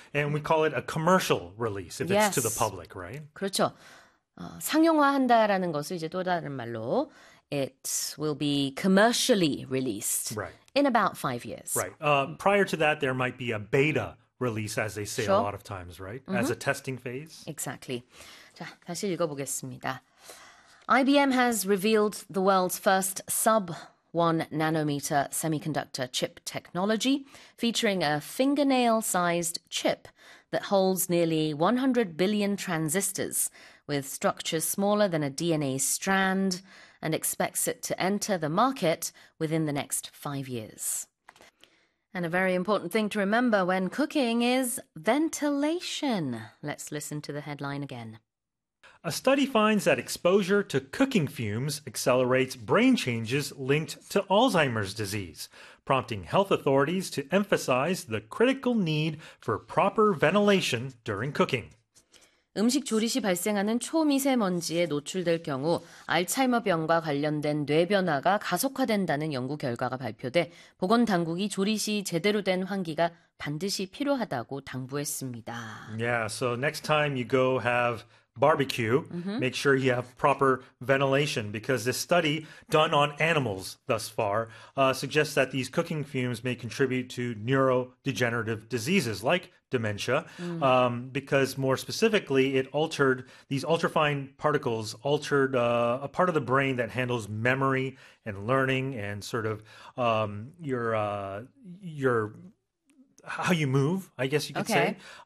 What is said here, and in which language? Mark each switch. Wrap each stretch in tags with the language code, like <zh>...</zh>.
<en>And we call it a commercial release if it's to the Yes. public, right?</en> <ko>그렇죠. 상용화한다라는 것을 이제 또 다른 말로</ko> <en>it will be commercially released Right. in about 5 years. Right. Prior to that, there might be a beta release, as they say a Sure. lot of times, right? As a testing phase. Exactly.</en> <ko>자, 다시 읽어보겠습니다.</ko> <en>IBM has revealed the world's first sub-1 nanometer semiconductor chip technology, featuring a fingernail-sized chip that holds nearly 100 billion transistors, with structures smaller than a DNA strand, and expects it to enter the market within the next 5 years. And a very important thing to remember when cooking is ventilation. Let's listen to the headline again. A study finds that exposure to cooking fumes accelerates brain changes linked to Alzheimer's disease, prompting health authorities to emphasize the critical need for proper ventilation during cooking.</en> <ko>음식 조리 시 발생하는 초미세먼지에 노출될 경우 알츠하이머병과 관련된 뇌 변화가 가속화된다는 연구 결과가 발표돼 보건 당국이 조리 시 제대로 된 환기가 반드시 필요하다고 당부했습니다.</ko> <en>Yeah, so next time you go have barbecue, make sure you have proper ventilation because this study done on animals thus far suggests that these cooking fumes may contribute to neurodegenerative diseases like dementia because more specifically it altered these ultrafine particles altered a part of the brain that handles memory and learning and sort of your how you move, I guess you could say.</en>